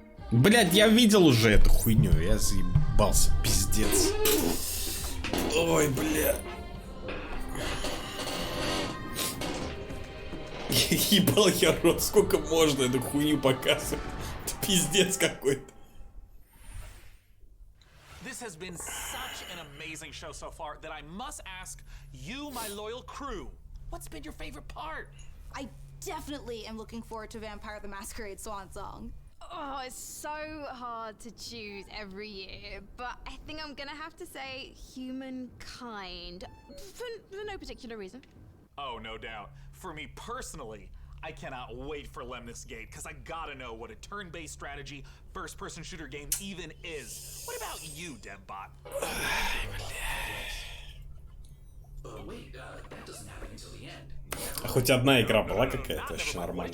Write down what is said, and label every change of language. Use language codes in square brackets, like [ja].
[ru] Блядь, я видел уже эту хуйню. Я заебался, пиздец. Ой, бля. Ебал я рот, сколько можно эту хуйню показывать. Это пиздец какой-то. [en] This has been such an amazing show so far that I must ask you, my loyal crew, what's been your favorite part? I definitely am looking forward to Vampire the Masquerade Swan Song. Oh, it's so hard to choose every year, but I think I'm gonna have to say Humankind, for no particular reason. Oh, no doubt. For me personally, I cannot wait for Lemnis Gate, because I gotta know what a turn-based strategy first-person shooter game even is. What about you, Dembot? Wait, that doesn't happen until the end. [ru] А хоть одна игра была какая-то вообще нормальная.